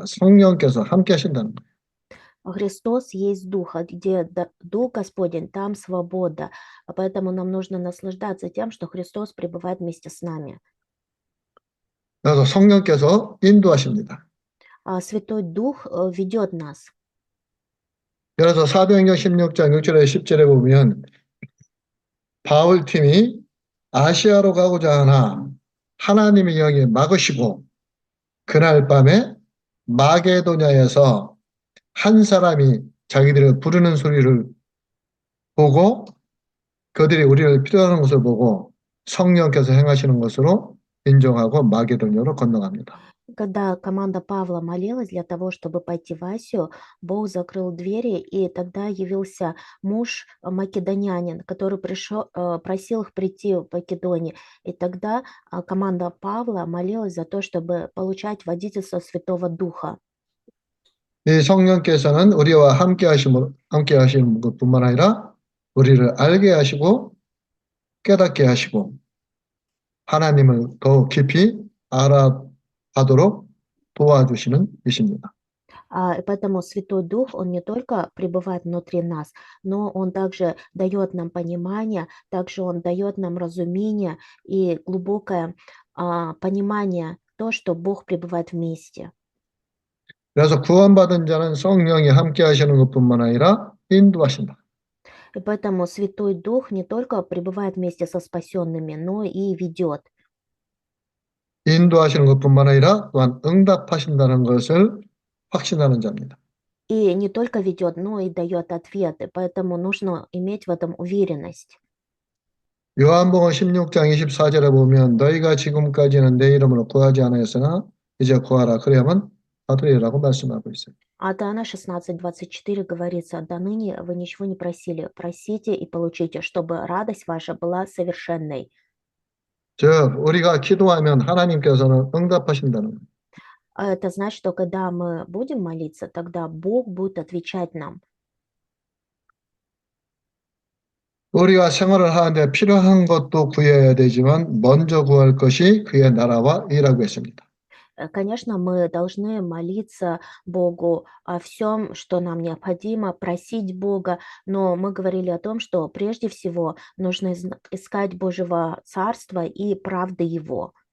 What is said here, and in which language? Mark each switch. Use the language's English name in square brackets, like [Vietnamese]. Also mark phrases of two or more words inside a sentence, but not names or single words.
[Korean] 성령께서 함께 하신다는 거예요. [Russian] Христос есть Дух, а где Дух Господень, там свобода. Поэтому нам нужно наслаждаться тем, что Христос пребывает вместе с нами. [Korean] 그래서 성령께서 인도하십니다. [Russian] Святой Дух ведет нас. [Korean] 그래서 사도행전 16장 6절에 10절에 보면 바울 팀이 아시아로 가고자 하나 하나님의 영이 막으시고 그날 밤에 마게도냐에서 한 사람이 자기들을 부르는 소리를 보고 그들이 우리를 필요하는 것을 보고 성령께서 행하시는 것으로 인정하고 마게도냐로 건너갑니다. [Russian] Когда команда Павла молилась для того, чтобы пойти в Асию, Бог закрыл двери, и тогда явился муж македонянин, который просил их прийти в Македонию. И тогда команда Павла молилась за то, чтобы получать водительство Святого Духа. [Korean] 이 성령께서는 우리와 함께 하시는 것뿐만 아니라 우리를 알게 하시고 깨닫게 하시고 하나님을 더 깊이 알아가도록 도와주시는 이십니다. [Russian] И поэтому Святой Дух, Он не только пребывает внутри нас, но Он также дает нам понимание, также Он дает нам разумение и глубокое понимание, то, что Бог пребывает вместе. [Korean] 그래서 구원받은 자는 성령이 함께 하시는 것뿐만 아니라 인도하신다. [Russian] И поэтому Святой Дух не только пребывает вместе со спасенными, но и ведет. [Korean] 인도하시는 것뿐만 아니라 또한 응답하신다는 것을 확신하는 자입니다. [Russian] И не только ведет, но и дает ответы. Поэтому нужно иметь в этом уверенность. [Korean] 요한복음 16장 24절에 보면 너희가 지금까지는 내 이름으로 구하지 않았으나 이제 구하라 그래야만 받으리라고 말씀하고 있어요. [Russian] От Иоанна 16:24 говорится: «До ныне вы ничего не просили, просите и получите, чтобы радость ваша была совершенной». [Korean] 즉 우리가 기도하면 하나님께서는 응답하신다는 거예요. [Russian] Это значит, что когда мы будем молиться, тогда Бог будет отвечать нам. [Korean] 우리가 생활을 하는데 필요한 것도 구해야 되지만 먼저 구할 것이 그의 나라와 의라고 했습니다. [Russian] Конечно, мы должны молиться Богу о всем, что нам необходимо, просить Бога, но мы говорили о том, что прежде всего нужно искать Божьего Царства и правды Его.